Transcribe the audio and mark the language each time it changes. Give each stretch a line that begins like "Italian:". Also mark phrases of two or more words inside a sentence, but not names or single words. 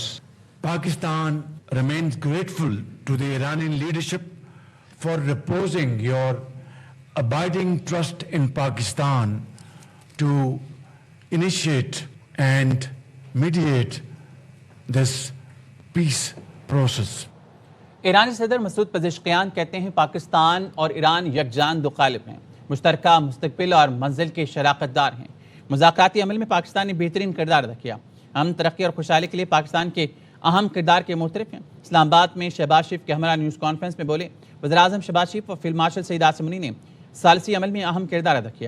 English: Pakistan remains grateful to the Iranian leadership for reposing your abiding trust in Pakistan to initiate and mediate this peace process.
Urdu: ایرانی صدر مسعود پزشکیان کہتے ہیں پاکستان اور ایران یکجان دو قالب ہیں، مشترکہ مستقبل اور منزل کے شراکت دار ہیں۔ مذاکراتی عمل میں پاکستان نے بہترین کردار ادا کیا، ہم ترقی اور خوشحالی کے لیے پاکستان کے اہم کردار کے معترف ہیں۔ اسلام آباد میں شہباز شریف کے ہمراہ نیوز کانفرنس میں بولے وزیراعظم شہباز شریف اور فیلڈ مارشل سعید عاصم منی نے ثالثی عمل میں اہم کردار ادا کیا۔